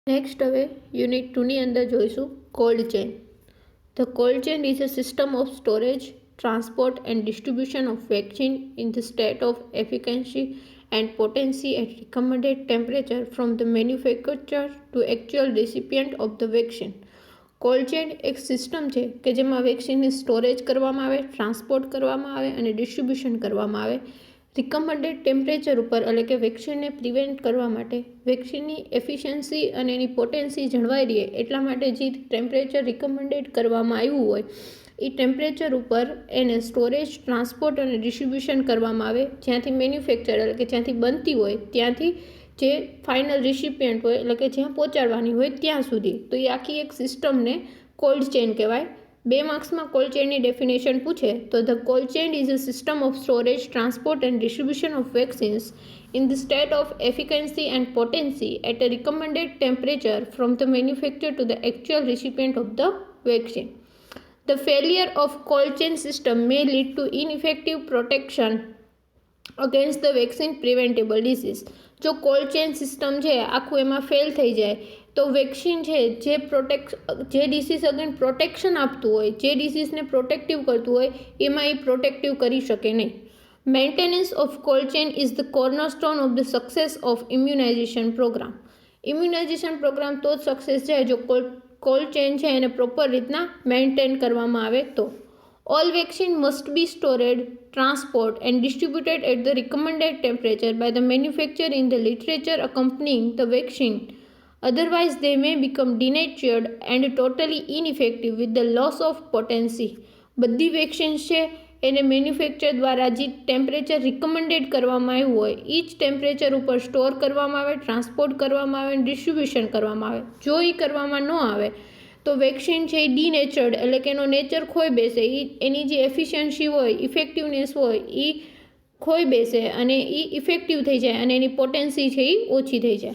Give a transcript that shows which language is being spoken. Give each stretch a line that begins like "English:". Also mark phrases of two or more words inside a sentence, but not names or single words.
Gujarati: નેક્સ્ટ હવે યુનિટ 2ની અંદર જોઈશું
English: cold chain. The cold chain is a system of storage, transport and distribution of vaccine in the state of efficacy and potency at recommended temperature from the manufacturer to actual recipient of the vaccine. cold chain
Gujarati: એક સિસ્ટમ છે કે જેમાં વેક્સિનને સ્ટોરેજ કરવામાં આવે, ટ્રાન્સપોર્ટ કરવામાં આવે અને ડિસ્ટ્રીબ્યુશન કરવામાં આવે
English: recommended temperature
Gujarati: ઉપર, એટલે કે વેક્સિનને પ્રિવેન્ટ કરવા માટે, વેક્સિનની એફિશિયન્સી અને એની પોટેન્સી જળવાઈ રહે એટલા માટે જે
English: temperature recommended
Gujarati: કરવામાં આવ્યું હોય એ ટેમ્પરેચર ઉપર એને સ્ટોરેજ, ટ્રાન્સપોર્ટ અને ડિસ્ટ્રીબ્યુશન કરવામાં આવે જ્યાંથી મેન્યુફેક્ચર, એટલે કે જ્યાંથી બનતી હોય ત્યાંથી જે
English: final recipient
Gujarati: હોય, એટલે કે જ્યાં પહોંચાડવાની હોય ત્યાં સુધી. તો એ આખી એક સિસ્ટમને
English: cold chain
Gujarati: કહેવાય. 2 માર્ક્સમાં કોલ્ડ ચેનની ડેફિનેશન પૂછે તો
English: The cold chain is a system of storage, transport and distribution of vaccines in the state of efficacy and potency at a recommended temperature from the manufacturer to the actual recipient of the vaccine. The failure of cold chain system may lead to ineffective protection against the vaccine preventable disease.
Gujarati: જો
English: cold chain system
Gujarati: છે આખું એમાં ફેલ થઈ જાય તો વેક્સિન છે જે
English: disease against protection
Gujarati: આપતું હોય, જે ડિસીઝને પ્રોટેક્ટિવ કરતું હોય એમાં એ પ્રોટેક્ટિવ કરી શકે નહીં.
English: Maintenance of cold chain is the cornerstone of the success of immunization programme. immunization programme
Gujarati: તો જ સક્સેસ જાય જો
English: cold chain
Gujarati: છે એને પ્રોપર રીતના મેન્ટેન કરવામાં આવે તો.
English: All vaccine must be stored, transported and distributed at the recommended temperature by the manufacturer in the literature accompanying the vaccine. Otherwise, they may become denatured and totally ineffective with the loss of potency.
Gujarati: બધી વેક્સિન્સ છે એને મેન્યુફેક્ચર દ્વારા જે
English: temperature recommended
Gujarati: કરવામાં આવ્યું હોય એ જ ટેમ્પરેચર ઉપર સ્ટોર કરવામાં આવે, ટ્રાન્સપોર્ટ કરવામાં આવે અને ડિસ્ટ્રીબ્યુશન કરવામાં આવે. જો એ કરવામાં ન આવે તો વેક્સિન છે એ ડીનેચર્ડ, એટલે કે એનો નેચર ખોઈ બેસે, એની જે એફિશિયન્સી હોય, ઇફેક્ટિવનેસ હોય એ ખોઈ બેસે અને એ ઇફેક્ટિવ થઈ જાય અને એની પોટેન્સી છે એ ઓછી થઈ જાય.